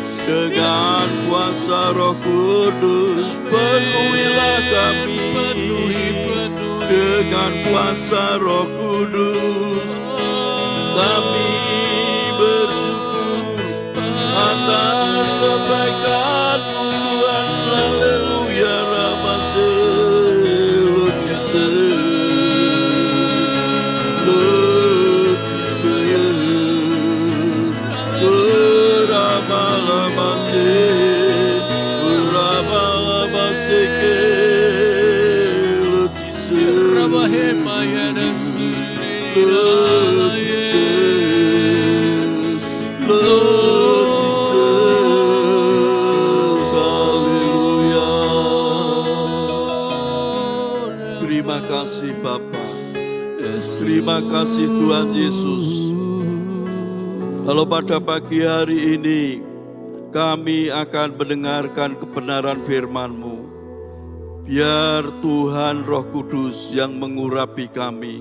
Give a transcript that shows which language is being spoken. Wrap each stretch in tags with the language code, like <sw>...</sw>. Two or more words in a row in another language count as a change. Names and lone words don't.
<id>dengan kuasa Roh Kudus, penuhilah kami dengan kuasa Roh Kudus. Kami bersyukur atas kebaikan-Mu Tuhan. Haleluya, Rabase, Lord Jesus, Lord Jesus, Rabalabase, Rabalabase, Lord Jesus, Rabahemaya dan suri Lord Jesus, Lord Jesus, haleluya. Terima kasih Bapa, terima kasih Tuhan Yesus. Kalau pada pagi hari ini kami akan mendengarkan kebenaran firman-Mu, biar Tuhan Roh Kudus yang mengurapi kami.</id>